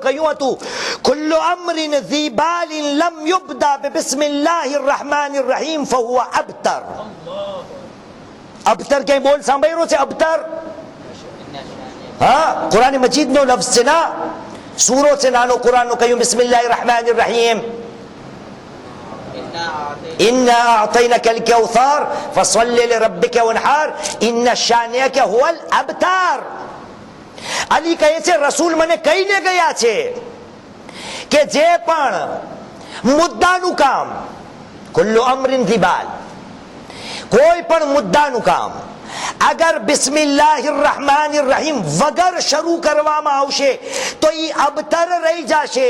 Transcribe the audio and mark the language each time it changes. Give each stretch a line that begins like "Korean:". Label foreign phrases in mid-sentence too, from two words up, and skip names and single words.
Gujarati: કહ્યું હતું
Arabic: كل أمر ذي بال لم يبدأ بسم الله الرحمن الرحيم فهو أبتر.
Gujarati: અબતર ક્યાંય બોલ સાંભળ્યો છે? અબતર, હા, કુરાન મજીદ નો લફ્ઝ છે ના, સૂરો છે નાનો કુરાન નો. કહ્યું
Arabic: بسم الله الرحمن الرحيم, إنا أعطيناك الكوثر فصل لربك وانحر إن شانئك هو الأبتر.
Gujarati: અલી કહે છે રસૂલ મને કહીને ગયા છે કે જે પણ મુદ્દાનું કામ,
Arabic: كل أمر ذي بال,
Gujarati: કોઈ પણ મુદ્દાનું કામ અગર
Arabic: بسم الله الرحمن الرحيم
Gujarati: વગર શરૂ કરવામાં આવશે તો એ અબતર રહી જશે.